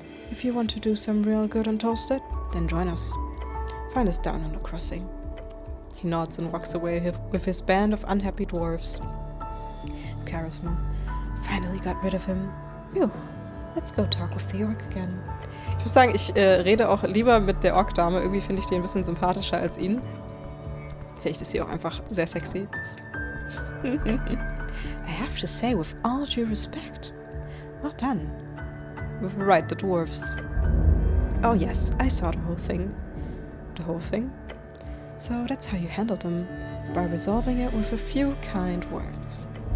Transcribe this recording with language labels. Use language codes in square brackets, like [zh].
[en] If you want to do some real good on Tolstead, then join us. Find us down on the crossing. He nods and walks away with his band of unhappy dwarves. Charisma. Finally got rid of him. Phew. Let's go talk with the orc again. [de] Ich muss sagen, ich rede auch lieber mit der Ork-Dame. Irgendwie finde ich die ein bisschen sympathischer als ihn. Vielleicht ist sie auch einfach sehr sexy. [en] I have to say, with all due respect, well done. Right, the dwarves. Oh yes, I saw the whole thing. The whole thing? So that's how you handled them, by resolving it with a few kind words.